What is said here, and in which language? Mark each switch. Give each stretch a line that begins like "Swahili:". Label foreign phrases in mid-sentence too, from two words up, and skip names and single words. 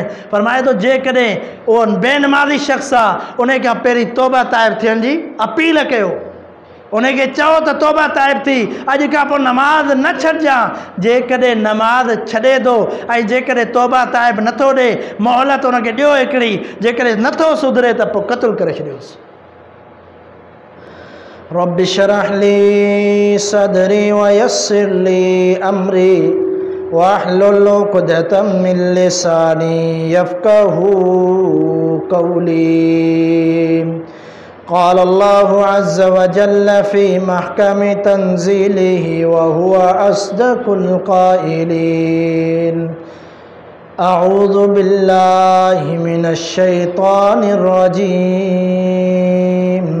Sindhi: फरमाए थो जेकॾहिं उहो बेनमाज़ी शख़्स आहे उन खां पहिरीं तौबा ताइब थियण जी अपील कयो, उनखे चओ त तौबा ताइब थी, अॼु खां पोइ नमाज़ न छॾिजांइ। जेकॾहिं नमाज़ छॾे थो ऐं जेकॾहिं तौबा ताइब नथो ॾे, मोहलत उनखे ॾियो हिकिड़ी, जेकॾहिं नथो सुधरे त पोइ क़त्ल करे छॾियोसि।
Arabic: رب اشرح لي صدري ويسر لي أمري واحلل عقدة من لساني يفقهوا قولي. قال الله عز وجل في محكم تنزيله وهو أصدق القائلين. أعوذ بالله من الشيطان الرجيم.